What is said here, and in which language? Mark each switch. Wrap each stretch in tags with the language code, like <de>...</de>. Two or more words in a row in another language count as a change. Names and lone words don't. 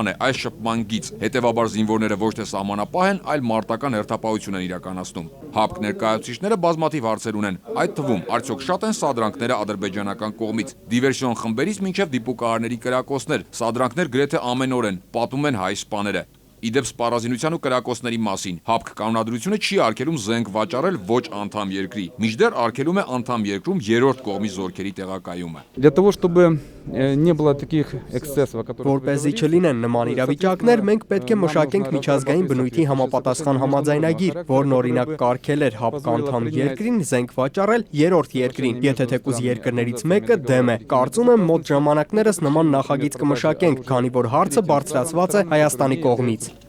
<hy>է, այլ շփման գիծ։ Հետևաբար զինվորները ոչ թե սահմանապահ են, այլ մարտական հերթապահություն են իրականացնում։ ՀԱՊԿ ներկայացուցիչները բազմաթիվ հարցեր ունեն, այդ թվում արդյոք շատ են սադրանքները ադրբեջանական կողմից։ Դիվերսիոն խմբերից մինչև դիպուկահարների կրակոցներ, սադրանքներ գրեթե ամեն օր են, պատում են հայ սպաները։ Իդեպ սպառազինության ու կրակոցների մասին ՀԱՊԿ կանոնադրությունը չի արգելում զենք վաճառել ոչ անդամ երկրի, մինչդեռ արգելում է անդամ երկրում երրորդ կողմի զորքերի տեղակայումը։</hy> <ru>Для того, чтобы не было таких эксцессов, которые</ru> <hy>Որպեսզի չլինեն նման իրավիճակներ, մենք պետք է մշակենք միջազգային բնույթի համապատասխան համաձայնագիր, որն օրինակ կարգել էր ՀԱՊԿ անդամ երկրին զենք վաճառել երրորդ երկրին, եթե թեկուզ երկրներից մեկը դեմ է։ Կարծում եմ մոտ ժամանակներս նման նախագիծ կմշակենք, քանի որ հարցը բարձրացված է Հայաստանի կողմից։</hy>